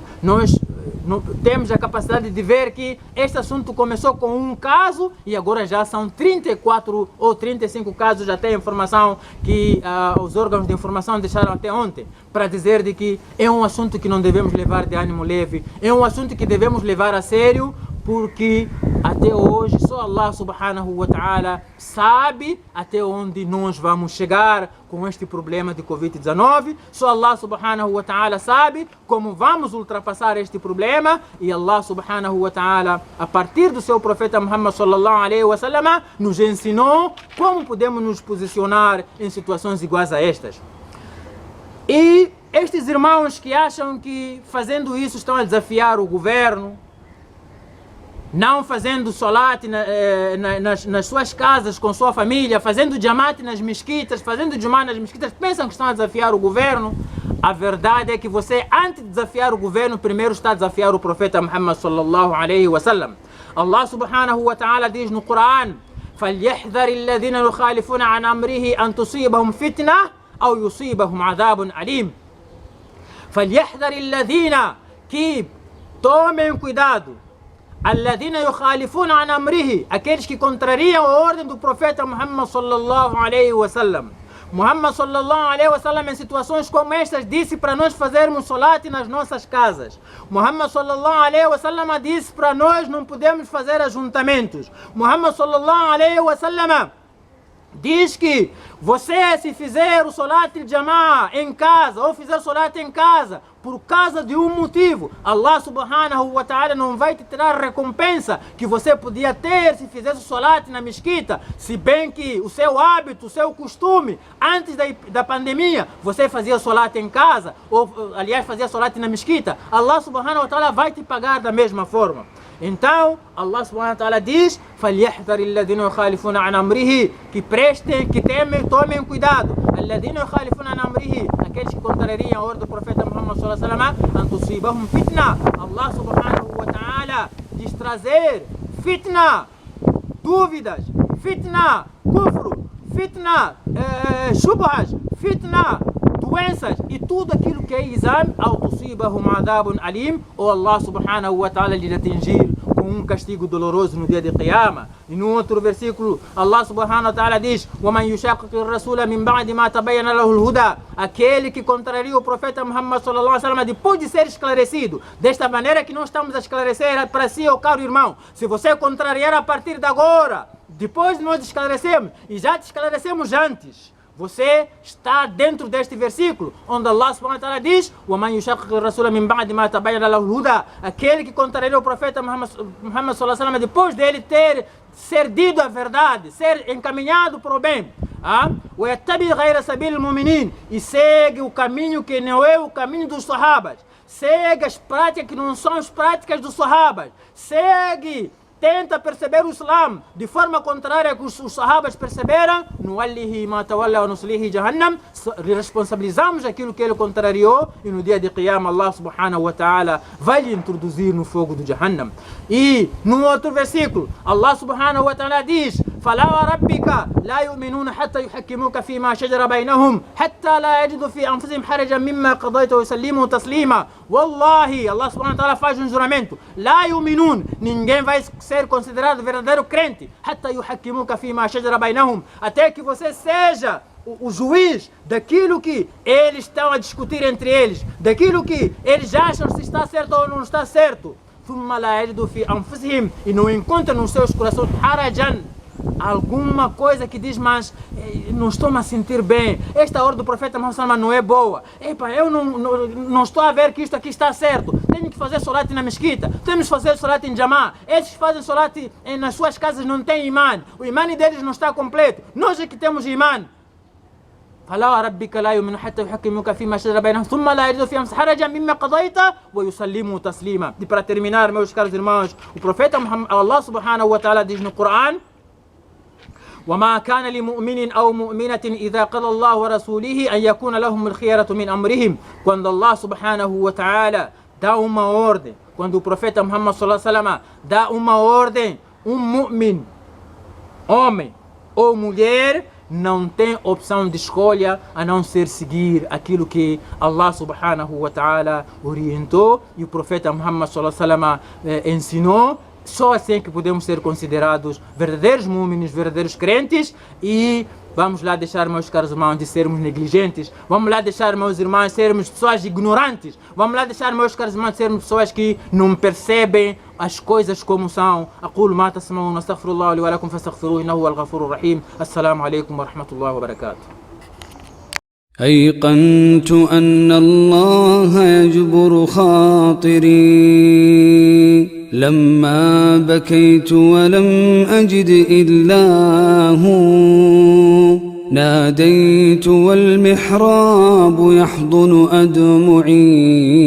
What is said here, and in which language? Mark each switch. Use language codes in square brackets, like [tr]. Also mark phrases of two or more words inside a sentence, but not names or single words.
[pt] Nós temos a capacidade de ver que este assunto começou com um caso e agora já são 34 ou 35 casos, já tem informação que os órgãos de informação deixaram até ontem, para dizer de que é um assunto que não devemos levar de ânimo leve, é um assunto que devemos levar a sério, porque até hoje só [ar] الله سبحانه وتعالى [pt] sabe até onde nós vamos chegar com este problema de Covid-19. Só [ar] الله سبحانه وتعالى [pt] sabe como vamos ultrapassar este problema, e [ar] الله سبحانه وتعالى, [pt] a partir do seu profeta Muhammad [ar] صلى الله عليه وسلم, [pt] nos ensinou como podemos nos posicionar em situações iguais a estas. E estes irmãos que acham que fazendo isso estão a desafiar o governo, não fazendo solat nas suas casas com sua família, fazendo jamat nas mesquitas, fazendo jumá nas mesquitas, pensam que estão a desafiar o governo. A verdade é que você, antes de desafiar o governo, primeiro está a desafiar o profeta Muhammad [ar] صلى الله عليه وسلم. الله سبحانه وتعالى [pt] diz no Coran: [ar] فَلْيَحْذَرِ الَّذِينَ يُخَالِفُونَ عَنْ أَمْرِهِ أَنْ تُصِيبَهُم فِتْنَةٌ أَوْ يُصِيبَهُم عَذَابٌ أَلِيمٌ. فَلْيَحْذَرِ الَّذِينَ, [pt] que tomem cuidado, [ar] الذين يخالفون عن أمره, [pt] aqueles que contrariam a ordem do profeta Muhammad [ar] صلى الله عليه وسلم. [pt] Muhammad [ar] صلى الله عليه وسلم [pt] em situações como estas disse para nós fazermos solat nas nossas casas. Muhammad [ar] صلى الله عليه وسلم [pt] disse para nós não podemos fazer ajuntamentos. Muhammad [ar] صلى الله عليه وسلم [pt] diz que você, se fizer o [ar] صلاة الجماعة [pt] em casa ou fizer solat em casa por causa de um motivo, [ar] الله سبحانه وتعالى [pt] não vai te tirar recompensa que você podia ter se fizesse o solat na mesquita, se bem que o seu hábito, o seu costume, antes da pandemia, você fazia solat em casa, ou aliás fazia solat na mesquita, [ar] الله سبحانه وتعالى [pt] vai te pagar da mesma forma. Então, [ar] الله سبحانه وتعالى diz: فَلْيَحْذَرِ الَّذِينَ يُخَالِفُونَ عَنْ أَمْرِهِ, [pt] que prestem, que temem, tomem cuidado. [ar] الَّذِينَ يُخَالِفُونَ عَنْ أَمْرِهِ, [pt] aqueles que contrariam a ordem do profeta Muhammad [ar] صلى الله عليه وسلم, أَنْ تُصِيبَهُمْ فتنة. الله سبحانه وتعالى [pt] diz trazer fitna, dúvidas, [ar] فتنة، كفر، فتنة، شبهات، فتنة, [pt] doenças e tudo aquilo que é exame, [ar] أو تصيبهم عذاب أليم, [pt] ou [ar] الله سبحانه وتعالى [pt] lhe atingir com um castigo doloroso no dia de Qiyamah. E no outro versículo, [ar] الله سبحانه وتعالى diz: وَمَنْ يُشَاقِقِ الرَّسُولَ مِنْ بَعْدِ مَا تَبَيَّنَ لَهُ الْهُدَى, [pt] aquele que contraria o profeta Muhammad [ar] صلى الله عليه وسلم [pt] depois de ser esclarecido. Desta maneira que nós estamos a esclarecer para si, ó caro irmão, se você contrariar a partir de agora, depois nós esclarecemos, e já te esclarecemos antes, você está dentro deste versículo, onde [ar] الله سبحانه وتعالى [pt] diz: [ar] وَمَنْ يُشَاقِقِ الرَّسُولَ مِنْ بَعْدِ مَا تَبَيَّنَ لَهُ الْهُدَى, [pt] aquele que contraria o profeta Muhammad [ar] صلى الله عليه وسلم [pt] depois dele ter ser dito a verdade, ser encaminhado para o bem. [ar] وَيَتَّبِعْ غَيْرَ سَبِيلِ الْمُؤْمِنِينَ, [pt] e segue o caminho que não é o caminho dos sahabas, segue as práticas que não são as práticas dos sahabas, tenta perceber o Islam de forma contrária que os sahabas perceberam, [ar] نوله ما تولى ونصله جهنم, [pt] responsabilizamos aquilo que ele contrariou, e no dia de Qiyamah [ar] الله سبحانه وتعالى [pt] vai lhe introduzir no fogo do Jahannam. E no outro versículo, [ar] الله سبحانه وتعالى diz: فَلَا وَرَبِّكَ لَا يُؤْمِنُونَ حَتَّى يُحَكِّمُوكَ فِيمَا شَجَرَ بَيْنَهُم حَتَّى لَا يَجِدُوا فِي أَنفُسِهِمْ حَرَجًا مِمَّا قَضَيْتَ وَيُسَلِّمُوا تَسْلِيمًا. [pt] Wallahi, [ar] الله سبحانه وتعالى [pt] faz um juramento: [ar] لَا يُؤْمِنُونَ, [pt] ninguém vai ser considerado verdadeiro crente, [ar] حَتَّى يُحَكِّمُوكَ فِيمَا شَجَرَ بَيْنَهُم, [pt] até que você seja o juiz daquilo que eles estão a discutir entre eles, daquilo que eles acham se está certo ou não está certo. [ar] ثُمَّ لَا يَجِدُوا فِي أَنفُسِهِمْ, [pt] e não encontram nos seus corações harajan, alguma coisa que diz: mas não estou me a sentir bem, esta ordem do profeta Muhammad não é boa, eu não estou a ver que isto aqui está certo, tenho que fazer solat na mesquita, temos que fazer solat em jama'a, esses que fazem solat nas suas casas não têm imã, o imã deles não está completo, nós é que temos imã. [ar] فلا وربك لا يؤمن حتى يحكموك فيما شجر بينهم ثم لا يجدوا في أنفسهم حرجا مما قضيت ويسلموا تسليما. [pt] E para terminar, meus caros irmãos, o profeta Muhammad, [ar] الله سبحانه وتعالى [pt] diz no Coran: [ar] وما كان لمؤمن أو مؤمنة إذا قضى الله ورسوله أن يكون لهم الخيرة من أمرهم. [pt] Quando [ar] الله سبحانه وتعالى [pt] dá uma ordem, quando o profeta Muhammad [ar] صلى الله عليه وسلم [pt] dá uma ordem, mu'min, homem ou mulher, não tem opção de escolha a não ser seguir aquilo que [ar] الله سبحانه وتعالى [pt] orientou e o profeta Muhammad [ar] صلى الله عليه وسلم [pt] ensinou. Só assim que podemos ser considerados verdadeiros mu'mins, verdadeiros crentes. E vamos lá deixar, meus caros irmãos, de sermos negligentes. Vamos lá deixar, meus irmãos, de sermos pessoas ignorantes. Vamos lá deixar, meus caros irmãos, de sermos pessoas que não percebem as coisas como são. [ar] أقول ما تسمعون واستغفر الله لي ولكم فاستغفروه إنه هو الغفور الرحيم. السلام عليكم ورحمة الله وبركاته. أيقنت أن الله يجبر خاطري لما بكيت ولم أجد إلا هو ناديت والمحراب يحضن أدمعي